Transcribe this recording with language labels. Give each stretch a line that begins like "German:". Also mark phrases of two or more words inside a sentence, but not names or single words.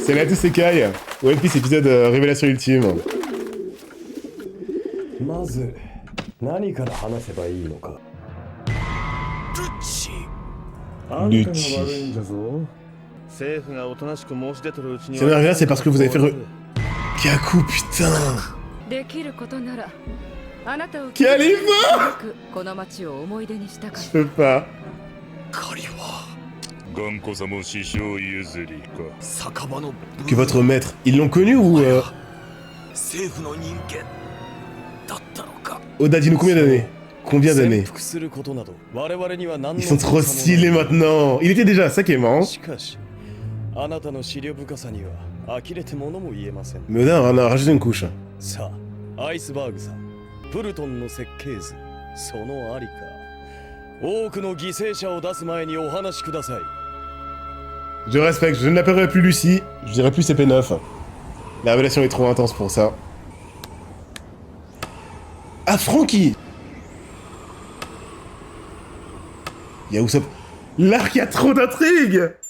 French: Salut à tous, c'est Kai. One Piece épisode Révélation Ultime.
Japanese: まず何から話せばいいのか。あんたが悪いんだぞ。政府がおとなしく申し出てるうちに
French: Si on revient, c'est parce que vous avez fait Kaku, putain.
Japanese: できることならあなたを Kalima この街を思い出にしたか
French: Je peux pas.
Japanese: 頑固さも師匠譲りか。
French: Que votre maître, ils l'ont connu ou Oda, dis-nous combien d'années? Combien d'années? Ils sont trop stylés maintenant. Il était déjà, ça qui est marrant.
Japanese: しかしあなたの資料深さには呆れてものも言えません。
French: Mais Oda on a rajouté une couche.
Japanese: さあアイスバーグさん、プルトンの設計図、そのありか、多くの犠牲者を出す前にお話しください。
French: Je respecte, je ne l'appellerai plus Lucie, je dirai plus CP9. La révélation est trop intense pour ça. Ah, Franky! Y'a Usopp. L'arc, y a trop d'intrigue!